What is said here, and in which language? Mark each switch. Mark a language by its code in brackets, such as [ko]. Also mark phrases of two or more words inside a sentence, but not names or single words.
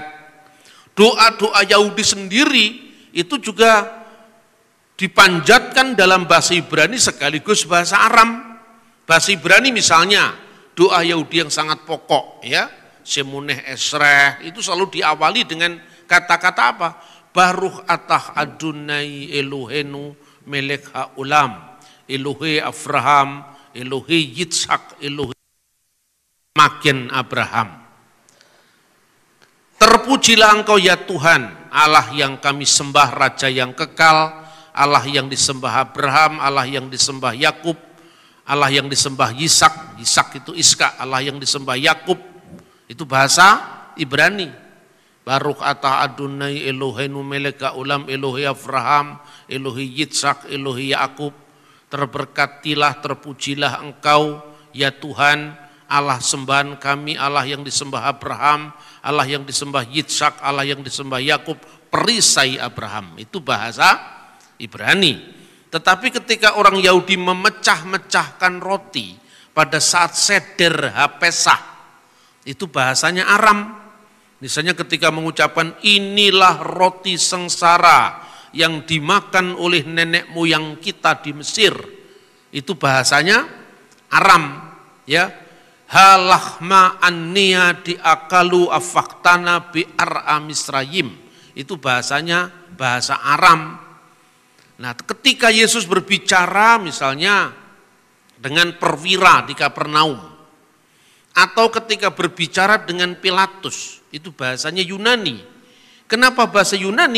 [id] Doa-doa Yahudi sendiri itu juga dipanjatkan dalam bahasa Ibrani sekaligus bahasa Aram. Bahasa Ibrani misalnya doa Yahudi yang sangat pokok ya, Shemoneh Esreh, itu selalu diawali dengan kata-kata apa? [he] ברוך אתה אדוני אלוהינו מלך העולם, אלוהי אברהם, אלוהי יצחק, אלוהי מגן אברהם. [id] Terpujilah Engkau ya Tuhan, Allah yang kami sembah, Raja yang kekal, Allah yang disembah Abraham, Allah yang disembah Yakub, Allah yang disembah Yisak, Yisak itu Iska, Allah yang disembah Yakub, itu bahasa Ibrani. [he] ברוך אתה אדוני אלוהינו מלך העולם, אלוהי אברהם, אלוהי יצחק, אלוהי יעקב. [id] Terberkatilah, terpujilah Engkau ya Tuhan, Allah sembahan kami, Allah yang disembah Abraham, Allah yang disembah Yitzhak, Allah yang disembah Yakub. Perisai Abraham, itu bahasa Ibrani. Tetapi ketika orang Yahudi memecah-mecahkan roti pada saat seder HaPesah, itu bahasanya Aram. Misalnya ketika mengucapkan inilah roti sengsara yang dimakan oleh nenek moyang kita di Mesir, itu bahasanya Aram ya. [arc] הא לחמא עניא די אכלו אבהתנא בארעא דמצרים, [id] itu bahasanya bahasa Aram. Nah, ketika Yesus berbicara misalnya dengan perwira di Kapernaum, atau ketika berbicara dengan Pilatus, itu bahasanya Yunani. Kenapa bahasa Yunani?